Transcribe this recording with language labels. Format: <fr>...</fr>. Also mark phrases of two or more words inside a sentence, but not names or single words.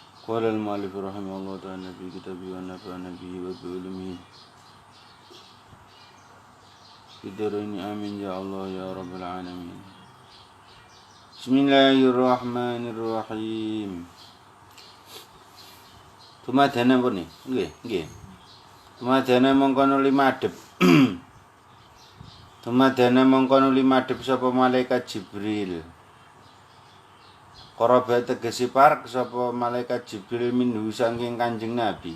<ar>قال المؤلف رحمه الله تعالى في كتابه ونفعنا به وبعلومه في الدارين آمين يا الله يا رب العالمين. بسم الله الرحمن الرحيم.</ar> <jv>Tumadana apa nih? Nggih. Tumadana mongkono 5 adep. Tumadana mongkono 5 adep sapa malaikat Jibril. Qaraba tegesi parek sapa malaikat Jibril minhu saking Kanjeng Nabi.</jv>